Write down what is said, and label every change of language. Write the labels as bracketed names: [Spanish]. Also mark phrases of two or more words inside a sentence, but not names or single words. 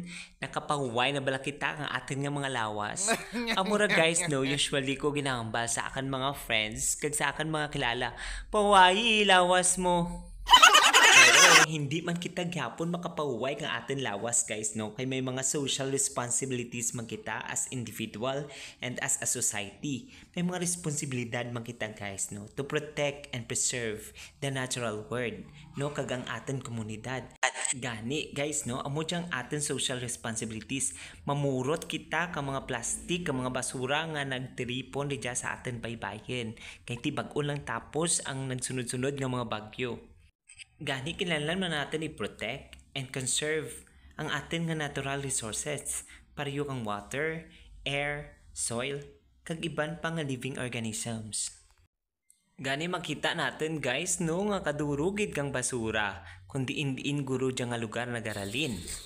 [Kinaray-a] Nakapahuway na bala kita ang atin nga mga lawas. Amura guys no, usually ko ginahambal sa akan mga friends kag sa akan mga kilala. Pahuway lawas mo. Pero hindi man kita gyapon makapahuway ng atin lawas guys no, kay may mga [English] social responsibilities [Kinaray-a] man kita [English] as individual and as a society. [Kinaray-a] May mga responsibilidad man kita guys no, [English] to protect and preserve the natural world [Kinaray-a] no, kag ang atin komunidad. At gani guys no, amo dyang atin [English] social responsibilities, [Kinaray-a] mamurot kita ka mga plastic, ka mga basura nga nagtiripon diya sa atin baybayin. Kay ti bag-o lang tapos ang nagsunod-sunod nga mga bagyo. Gani kinahanglan man natin [English] i-protect and conserve [Kinaray-a] ang atin nga [English] natural resources, [Kinaray-a] pareho kang water, air, soil, kag iban pa nga [English] living organisms. [Kinaray-a] Gani makita natin guys no nga kadurugid kang basura kundi diin guro dyan nga lugar nagaralin.